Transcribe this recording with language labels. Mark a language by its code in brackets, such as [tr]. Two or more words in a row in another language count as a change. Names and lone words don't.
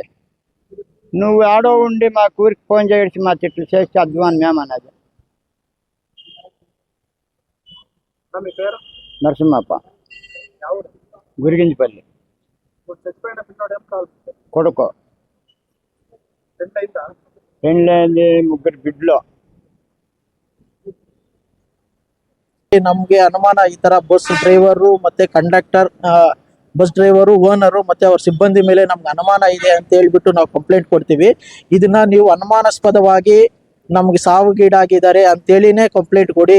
[te] నువ్వు ఆడో ఉండి మా ఊరికి ఫోన్ చేసి మా తిట్లు చేస్తే అధ్వానం ఏమన్నది. మీ పేరు? నరసింహప్ప, ఎవరు? గురిగింజపల్లి ఇప్పుడు చచ్చిపోయిన పిల్లడు ఏం కావాలి? కొడుకు. ఎంత అయిందా? 3 బిడ్డలు. [kn] ನಮ್ಗೆ ಅನುಮಾನ ಈ ತರ [en] bus driver [kn] ಮತ್ತೆ ಕಂಡಕ್ಟರ್, [en] bus driver, [kn] ಓನರು ಮತ್ತೆ ಅವ್ರ ಸಿಬ್ಬಂದಿ ಮೇಲೆ ನಮ್ಗೆ ಅನುಮಾನ ಇದೆ ಅಂತ ಹೇಳ್ಬಿಟ್ಟು ನಾವು ಕಂಪ್ಲೇಂಟ್ ಕೊಡ್ತೀವಿ. ಇದನ್ನ ನೀವು ಅನುಮಾನಾಸ್ಪದವಾಗಿ ನಮ್ಗೆ ಸಾವಿಗೀಡಾಗಿದ್ದಾರೆ ಅಂತೇಳಿನೇ ಕಂಪ್ಲೇಂಟ್ ಕೊಡಿ.